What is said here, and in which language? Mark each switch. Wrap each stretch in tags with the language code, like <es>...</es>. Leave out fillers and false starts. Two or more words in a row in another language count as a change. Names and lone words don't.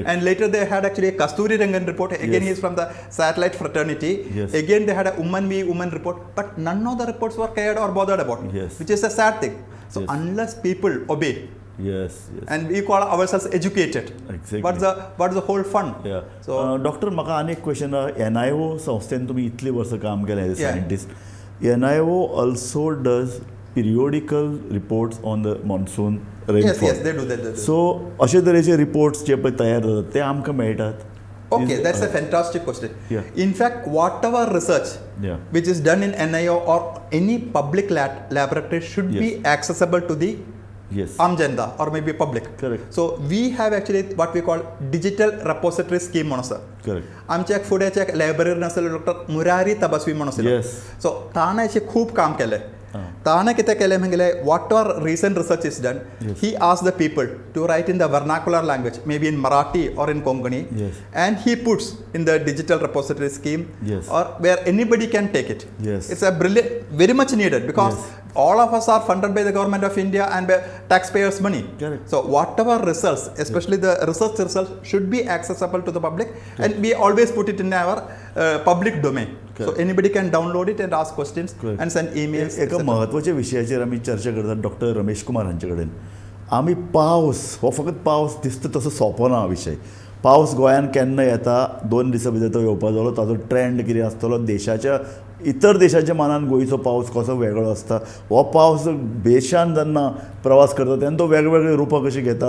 <en>And later they had actually a Kasturi Rangan report. Again, Yes. he is from the satellite fraternity. Yes. Again, they had a woman v woman report. But none of the reports were cared or bothered about. Yes. Which is a sad thing. So Yes. unless people obey, Yes. Yes. and we call ourselves educated, Exactly. what's the whole fun? Yeah. So</en> <kok>डॉक्टर म्हाका आनी एक क्वेश्चन NIO संस्थेन तुमी इतली वर्सां काम केलें</kok> <en>as a Yeah. scientist NIO also does periodical reports on the monsoon yes, yes, they do that.</en> <kok>सो अशे तरेचे रिपोर्ट्स जे पळय तयार जातात ते आमकां मेळटात.</kok> <en>Okay, that's a fantastic question. Yeah. In fact, whatever research Yeah. which is done in NIO or any public laboratory should be Yes. accessible to the Yes. Amjanda or maybe public. Correct. So we have actually what we call digital repository scheme</en> <kok>म्हणून आसा.</kok> <en>Correct.</en> <kok>आमच्या एक फुड्याच्या एक लायब्ररीन आसलेलो डॉक्टर मुरारी तबस्वी म्हणून आसलो.</kok> <en>Yes.</en> <kok>सो ताणें अशें खूब काम केलें. ताणें कितें केलें म्हगेलें</kok> <en>what ever recent research is done he ask the people to write in the vernacular language may be in Marathi or in Konkani Yes. and he puts in the digital repository scheme Yes. or where anybody can take it. Yes. It's a brilliant, very much needed because Yes. all of us are funded by the government of India and by taxpayers' money. Correct. So whatever results, especially the research results, should be accessible to the public, and we always put it in our public domain. So Correct. anybody can download it and ask questions Correct. and send emails.</en> <kok>एका</kok> <en>etc.</en> <kok>महत्वाच्या विशयाचेर आमी चर्चा करतात डॉक्टर रमेश कुमार हांचे कडेन. आमी पावस हो फकत पावस दिसता तसो सोंपो ना विशय. पावस गोंयान केन्ना येता 2 दिसां भितर तो येवपा जालो ताजो ट्रेंड कितें आसतलो देशाच्या इतर देशाच्या मानान गोंयचो पावस कसो वेगळो आसता हो पावस बेशान जेन्ना प्रवास करता तेन्ना तो वेगवेगळे रुपां कशी घेता.</kok>